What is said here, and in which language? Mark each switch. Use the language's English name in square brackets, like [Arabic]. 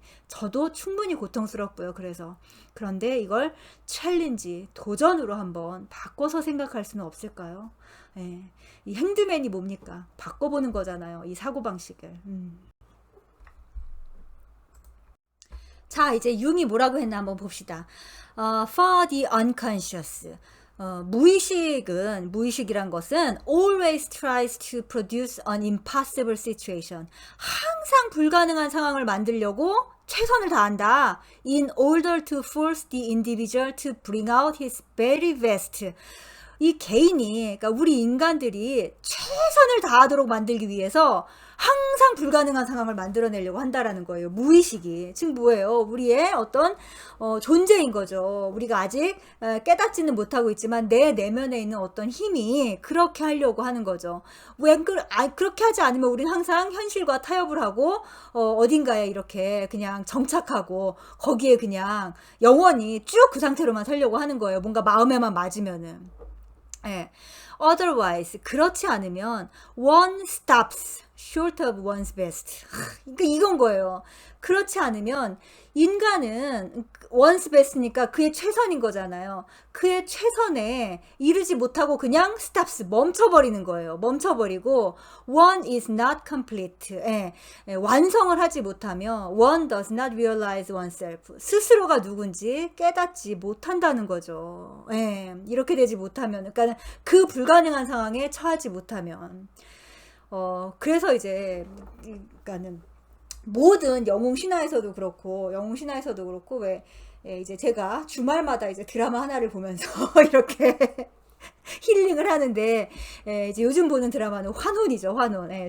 [Korean] 저도 충분히 고통스럽고요. 그런데 이걸 챌린지, 도전으로 한번 바꿔서 생각할 수는 없을까요? 이 행드맨이 뭡니까? 바꿔보는 거잖아요. 이 사고방식을. 자, 이제 융이 뭐라고 했나 한번 봅시다. [English] For the unconscious. [Korean] 무의식이란 것은 [English] always tries to produce an impossible situation. [Korean] 항상 불가능한 상황을 만들려고 최선을 다한다. [English] In order to force the individual to bring out his very best. [Korean] 이 개인이, 그러니까 우리 인간들이 최선을 다하도록 만들기 위해서 항상 불가능한 상황을 만들어내려고 한다라는 거예요. 무의식이. 즉 뭐예요? 우리의 어떤 존재인 거죠. 우리가 아직 깨닫지는 못하고 있지만 내 내면에 있는 어떤 힘이 그렇게 하려고 하는 거죠. 왜 그렇게 하지 않으면 우리는 항상 현실과 타협을 하고 어딘가에 이렇게 그냥 정착하고 거기에 그냥 영원히 쭉 그 상태로만 살려고 하는 거예요. 뭔가 마음에만 맞으면은. 예. [English] Otherwise, [Korean] 그렇지 않으면 [English] one stops short of one's best. [Korean] 그러니까 이건 거예요. 그렇지 않으면 인간은 [English] one's best [Korean] 니까 그의 최선인 거잖아요. 그의 최선에 이르지 못하고 그냥 stops, 멈춰버리는 거예요. 멈춰버리고 [English] one is not complete. [Korean] 완성을 하지 못하면 [English] one does not realize oneself. [Korean] 스스로가 누군지 깨닫지 못한다는 거죠. 이렇게 되지 못하면, 그러니까 그 불가능한 상황에 처하지 못하면. 그래서 이제, 그러니까는 모든 영웅 신화에서도 그렇고, 왜, 이제 제가 주말마다 이제 드라마 하나를 보면서 이렇게 힐링을 하는데, 이제 요즘 보는 드라마는 환혼이죠, 환혼.